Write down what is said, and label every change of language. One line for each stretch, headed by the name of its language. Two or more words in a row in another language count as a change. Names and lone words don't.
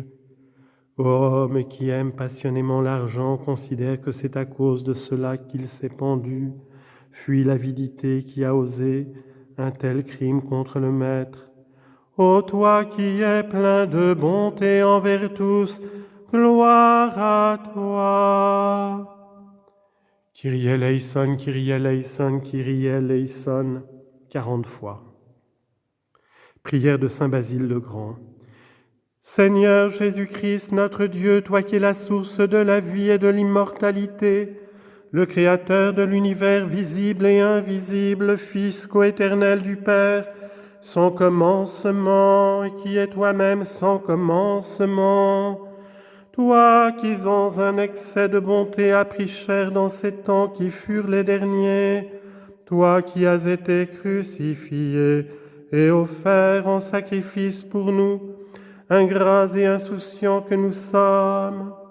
French: Ô homme qui aime passionnément l'argent, considère que c'est à cause de cela qu'il s'est pendu. Fuis l'avidité qui a osé un tel crime contre le Maître. Ô toi qui es plein de bonté envers tous, gloire à toi.
Greek: Κύριε ἐλέησον, Κύριε ἐλέησον, Κύριε ἐλέησον, 40 fois.
French: Prière de Saint Basile le Grand. Seigneur Jésus-Christ, notre Dieu, toi qui es la source de la vie et de l'immortalité, le Créateur de l'univers visible et invisible, Fils coéternel du Père, sans commencement, et qui est toi-même sans commencement, toi qui dans un excès de bonté as pris chair dans ces temps qui furent les derniers, toi qui as été crucifié et offert en sacrifice pour nous, ingrats et insouciants que nous sommes,